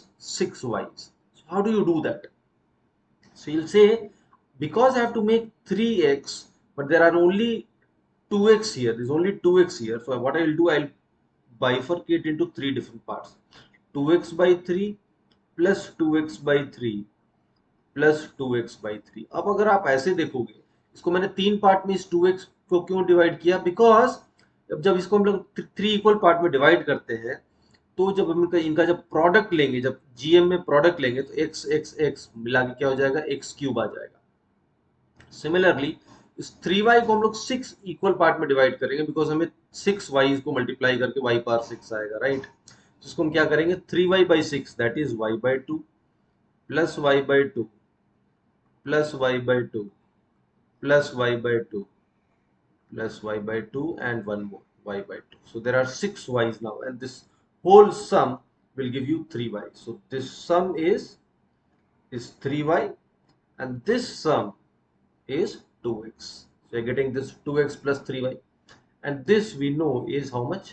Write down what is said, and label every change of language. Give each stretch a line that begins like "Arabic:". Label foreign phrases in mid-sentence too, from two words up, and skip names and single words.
English: 6 y's. So how do you do that? So you'll say, because I have to make 3x, but there are only 2x here. There's only 2x here. So what I will do, I'll bifurcate into 3 different parts. 2x by 3 plus 2x by 3 प्लस 2x/3।
Hindi: अब अगर आप ऐसे देखोगे, इसको मैंने 3 पार्ट में इस 2x को क्यों डिवाइड किया? बिकॉज जब इसको हम लोग 3
English: equal part
Hindi: में डिवाइड करते हैं, तो जब हम इनका जब प्रोडक्ट लेंगे, जब जीएम में प्रोडक्ट लेंगे, तो x x x मिला के क्या हो जाएगा? x क्यूब आ जाएगा। सिमिलरली इस 3y को हम लोग 6
English: equal part
Hindi: में डिवाइड करेंगे, बिकॉज हमें 6y को मल्टीप्लाई करके y पावर 6 आएगा, राइट? तो इसको हम क्या करेंगे? 3y/6
English: that is y/2 plus y/2 plus y/2 plus y/2 plus y/2 and one more y/2. So there are 6 y's now, and this whole sum will give you 3y. So this sum is 3y, and this sum is 2x. So you're getting this 2x plus 3y, and this we know is how much?